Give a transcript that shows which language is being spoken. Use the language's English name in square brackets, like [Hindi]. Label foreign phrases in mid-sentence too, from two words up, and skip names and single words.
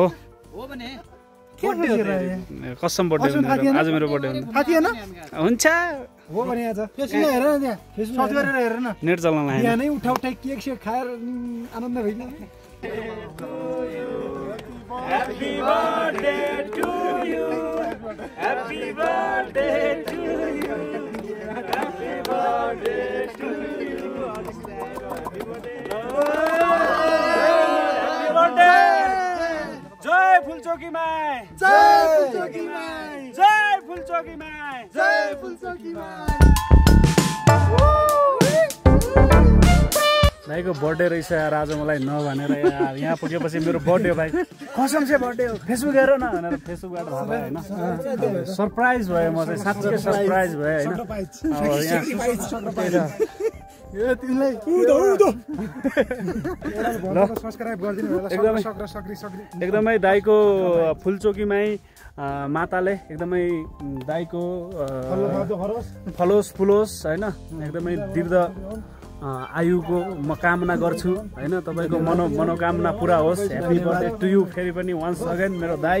[Nepali] भने कसम बर्थडे आज मेरो बर्थडे हुन्छ हो भने आज फेसबुक हेर न त्यहाँ फेसबुक सर्च गरेर हेर न नेट चलाउन लाग्यो यहाँ नै उठाउठाइ केक सेक खाएर आनन्द भइन्छ [English] Happy birthday to you Happy birthday to you Happy birthday to you Happy birthday जय फुलचोकी माई [Nepali] जय फुलचोकी माई जय फुलचोकी माई जय फुलचोकी माई भाइको बर्थडे रहेछ यार आज मलाई नभनेर यार यहाँ पुगेपछि मेरो बर्थडे भाइ कसम चाहिँ बर्थडे हो फेसबुक हेर न भनेर फेसबुकबाट थाहा भयो होइन सरप्राइज भयो म चाहिँ साँच्चै सरप्राइज भयो होइन एकदमै दाइको फुलचोकीमै माताले एकदमै दाइको फलोस् फुलोस् होइन एकदमै दीर्घ आयुको म कामना गर्छु होइन तपाईँको मनोकामना पुरा होस् [English] happy birthday to you [Nepali] फेरि पनि [English] once again [Nepali] मेरो दाइ